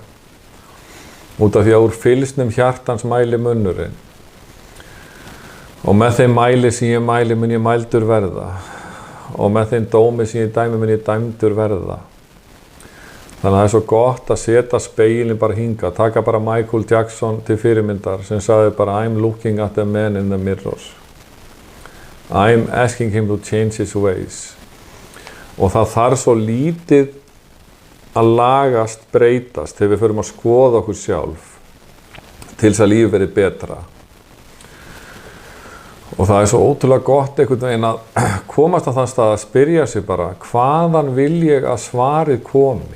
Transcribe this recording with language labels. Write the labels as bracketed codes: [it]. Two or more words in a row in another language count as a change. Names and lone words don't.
[is] Út af því að úr fylsnum hjartans mæli munnurinn. Og með þeim mæli sem ég mæli mun ég mældur verða. Og með þeim dómi sem ég dæmi mun ég dæmdur verða. Þannig að það svo gott að setja spegilin bara hinga. Taka bara Michael Jackson til fyrirmyndar sem sagði bara [en] I'm looking at the man in the mirror. I'm asking him to change his ways. [is] Og það þarf svo lítið að lagast, breytast þegar við förum að skoða okkur sjálf til þess að lífið verði betra. Og það svo ótrúlega gott einhvern veginn að komast á þann stað að spyrja sig bara hvaðan vil ég að svarið komi?